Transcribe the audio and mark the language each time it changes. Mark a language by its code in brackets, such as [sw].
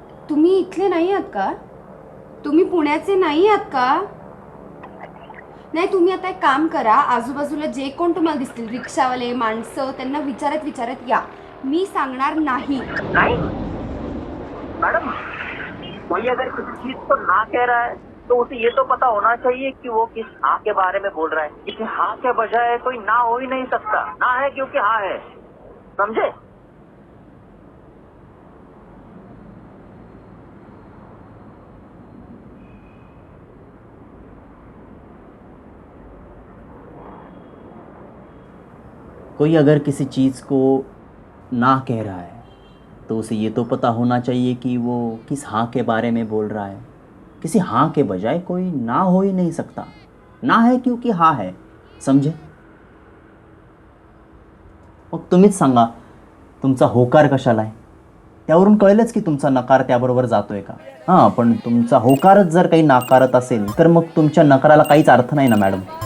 [mr] तुम्ही इथले नाही आहात का? तुम्ही पुण्याचे नाही आहात का? नाही, तुम्ही आता एक काम करा, आजूबाजूला जे कोण तुम्हाला दिसतील, रिक्षावाले, माणसं, त्यांना विचारत विचारत या. मी सांगणार नाही. [hi] नहीं मैडम, कोई अगर किसी चीज को ना कह रहा है तो उसे ये तो पता होना चाहिए कि वो किस हाँ के बारे में बोल रहा है. किसी हाँ के बजाय कोई ना हो ही नहीं सकता. ना है क्योंकि हाँ है, समझे? कोई अगर किसी चीज़ को ना कह रहा है तो उसे ये तो पता होना चाहिए कि वो किस हाँ के बारे में बोल रहा है. किसी हाँ के बजाय कोई ना हो ही नहीं सकता. ना है क्योंकि हाँ है, समझे? [mr] मग तुम्हीच सांगा तुमचा होकार कशाला आहे. त्यावरून कळेलच की तुमचा नकार त्याबरोबर जातोय का. हां, पण तुमचा होकारच जर काही नाकारत असेल तर मग तुमच्या नकाराला काहीच अर्थ नाही ना मॅडम.